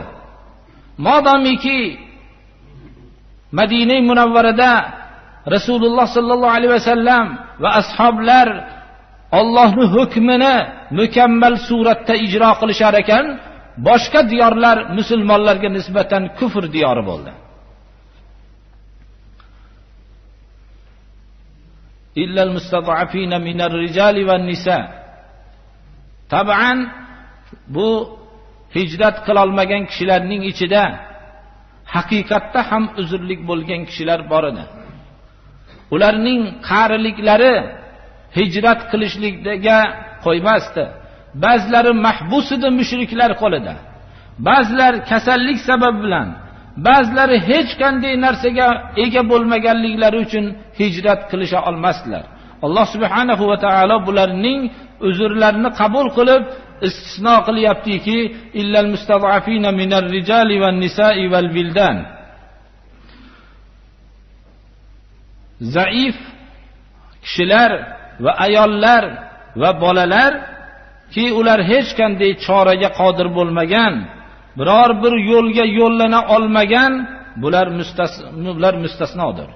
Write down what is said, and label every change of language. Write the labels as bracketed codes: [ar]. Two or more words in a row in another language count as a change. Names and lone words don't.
[uz] Modomiki Madina Munawvarada Rasululloh [ar] صلى الله عليه وسلم [uz] va ashoblar Allohning hukmini mukammal suratda ijro qilishar ekan, boshqa diyorlar musulmonlarga nisbatan kufr diyori bo'ldi. [ar] إلا المستضعفين من الرجال والنساء, [uz] Tabian bu hijrat qila olmagan kishilarning ichida haqiqatda ham uzrlik bo'lgan kishilar bor edi. Ularning qariliklari hijrat qilishlikga qo'ymasdi. Ba'zilari mahbus edi mushriklar qo'lida. Ba'zilar kasallik sababi bilan, ba'zilari hech qanday narsaga ega bo'lmaganliklari uchun hijrat qilisha olmasdilar. Alloh [ar] سبحانه وتعالى [uz] bularning uzrlarini qabul qilib istisno qilyaptiki, [ar] إلا المستضعفين من الرجال والنساء والولدان. [uz] Zaif kishilar va ayollar va bolalar ki ular hech qanday choraga qodir bo'lmagan, biror bir yo'lga yo'llana olmagan, bular mustasnodir.